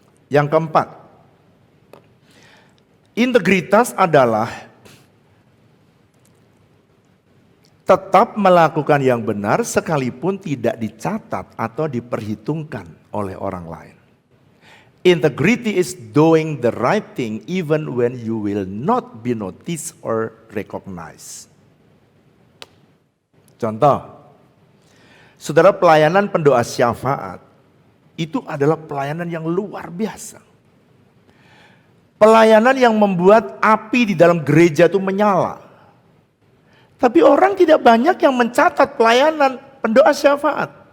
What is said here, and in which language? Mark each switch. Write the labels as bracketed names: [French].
[Indonesian] Yang keempat, integritas adalah tetap melakukan yang benar sekalipun tidak dicatat atau diperhitungkan oleh orang lain. [English] Integrity is doing the right thing even when you will not be noticed or recognized. [Indonesian] Contoh, saudara, pelayanan pendoa syafaat itu adalah pelayanan yang luar biasa. Pelayanan yang membuat api di dalam gereja itu menyala. Tapi orang tidak banyak yang mencatat pelayanan pendoa syafaat.